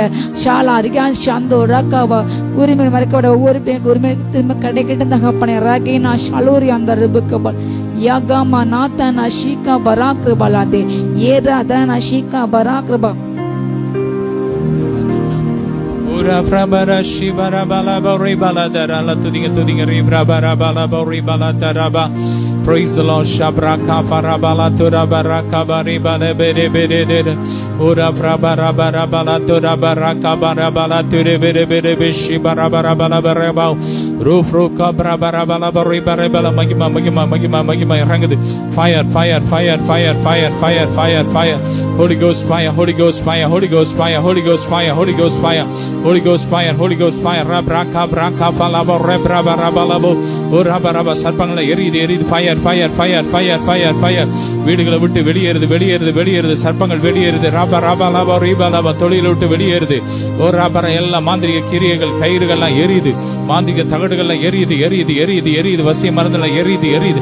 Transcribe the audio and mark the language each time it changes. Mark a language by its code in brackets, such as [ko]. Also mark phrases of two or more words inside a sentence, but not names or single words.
[ta] ஷாலா ரிகான் ஷாந்தோ ரக்காவா உரிமை மறைக்கப்பட ஒவ்வொரு பிள்ளைங்களுக்கு உரிமை திரும்ப கிடைக்கட்டும் தகப்பனே. ரகீனா ஷலூரி அந்த ரிபுக்கபல் யாகாமா நாத்தனா ஷீகா பராக்ரபலாதே ஏரா தானா ஷீகா பராக்ரபா Ura frabara shibara bala bori bala darala tudinga ribrabara bala bori bala daraba. [en] Praise the Lord. Shabraka farabala turabaraka bari bala bere bere bere. Ura frabara bara bala turabaraka bara bala ture bere bere bishi bara bara bala bara bau. Roof roka bara bala bari bara bala [ta] மகிமை இறங்குது. [en] Fire fire fire fire fire fire fire fire. Holy Ghost fire, Holy Ghost fire, Holy Ghost fire, Holy Ghost fire, Holy Ghost fire, Holy Ghost fire, Holy Ghost fire. Rabraka braka falabo rebraba rabalabo. Uraba raba [ta] சர்ப்பங்களை எரியுது [en] fire fire fire fire fire fire. [ta] வீடுகளை விட்டு வெளியேறுது சர்ப்பங்கள் வெளியேறுது. ராபா ராபா லாபா ரீபா லாபா தொழிலை விட்டு வெளியேறுது. ஓ ராபா எல்லா மாந்திரிக கிரியைகள் கயிறுகள்லாம் எரியுது. மாந்திரிக தகடுகள்லாம் எரியுது. வசிய மருந்தெல்லாம் எரியுது.